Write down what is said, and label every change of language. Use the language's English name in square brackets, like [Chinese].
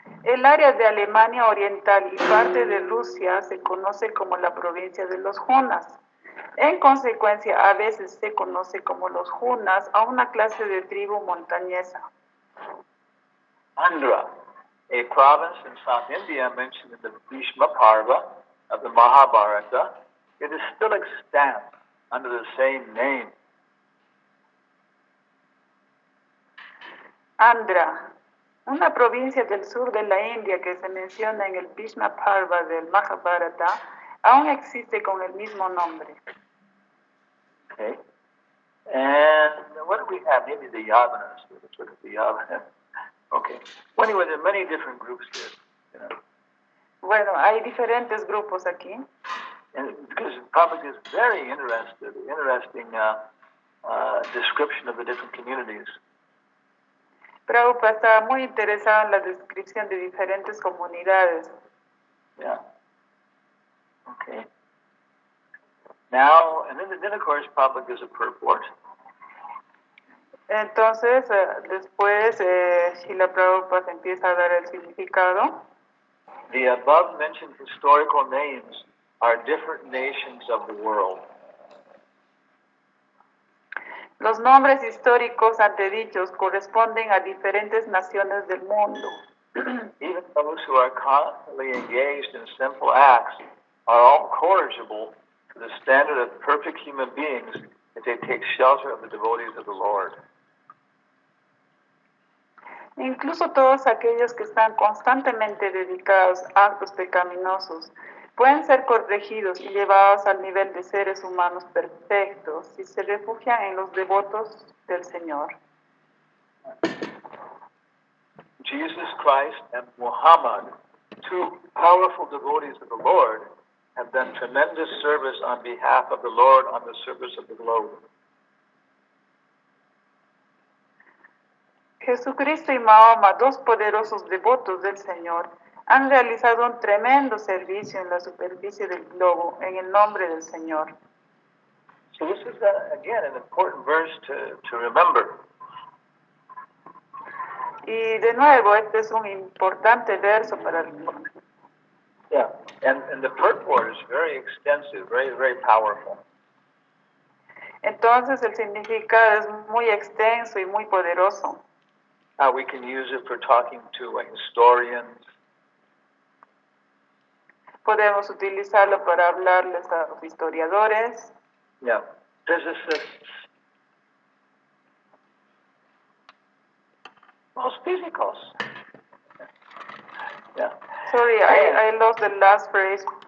[Spanish] El área de Alemania Oriental y parte de Rusia se conoce como la provincia de los Hunas. En consecuencia, a veces se conoce como los Hunas a una clase de tribu montañesa. [English] Andhra, a province in South India mentioned in the Bhishma Parva of the Mahabharata, it is still extant under the same name. [Spanish] Andhra, una provincia del sur de la India que se menciona en el Bhishma Parva del Mahabharata, aún existe con el mismo nombre. [English] Okay. And what do we have? Maybe the Yavanas. Let's look at the Yavanas. Okay. Well, anyway, there are many different groups here. You know. [Spanish] Bueno, hay diferentes grupos aquí. [English] And because Prabhupada is very interesting description of the different communities. [Spanish] Prabhupada estaba muy interesado en la descripción de diferentes comunidades. [English] Yeah. Okay. Now, and then of course, Prabhupada gives a purport. [Spanish] Entonces, después, Srila Prabhupada empieza a dar el significado. [English] The above mentioned historical names are different nations of the world. [Spanish] Los nombres históricos antedichos corresponden a diferentes naciones del mundo. [English] Even those who are constantly engaged in sinful acts are all corrigible to the standard of perfect human beings if they take shelter of the devotees of the Lord. [Spanish] Incluso todos aquellos que están constantemente dedicados a actos pecaminosos pueden ser corregidos y llevados al nivel de seres humanos perfectos si se refugian en los devotos del Señor. [English] Jesus Christ and Muhammad, two powerful devotees of the Lord, have done tremendous service on behalf of the Lord on the surface of the globe. [Spanish] Jesucristo y Mahoma, dos poderosos devotos del Señor, han realizado un tremendo servicio en la superficie del globo en el nombre del Señor. [English] So this is, again, an important verse to remember. [Spanish] Y de nuevo, este es un importante verso para recordar. [English] Yeah, and the purport is very extensive, very, very powerful. [Spanish] Entonces el significado es muy extenso y muy poderoso. [English] We can use it for talking to historians. [Spanish] Podemos utilizarlo para hablarles a los historiadores, [English] Yeah, physicists, [Spanish] los físicos. [English] Yeah. Sorry, I lost the last phrase.